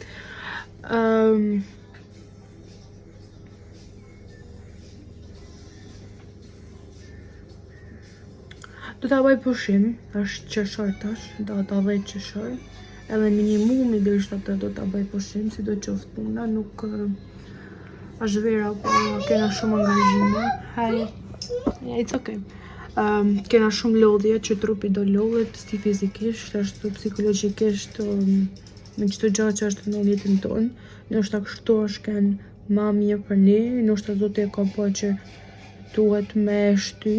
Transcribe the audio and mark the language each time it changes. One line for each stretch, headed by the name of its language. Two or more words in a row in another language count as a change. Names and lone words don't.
Albanian: Do ta bëj pushim, është qershor tash, do ta 10 qershor, edhe minimumi do ishte atë do ta bëj pushim, si do qoftë puna, nuk është vera, po kena shumë angazhime.
English: Hi, yeah, it's okay.
Albanian: Kena shumë lodhje që trupi do lodhet, si fizikisht, ashtu psikologjikisht, me çdo gjë që është në jetën tonë. Ndoshta kështu është kënë ma mirë për ne, ndoshta Zoti e ka po që duhet me shty.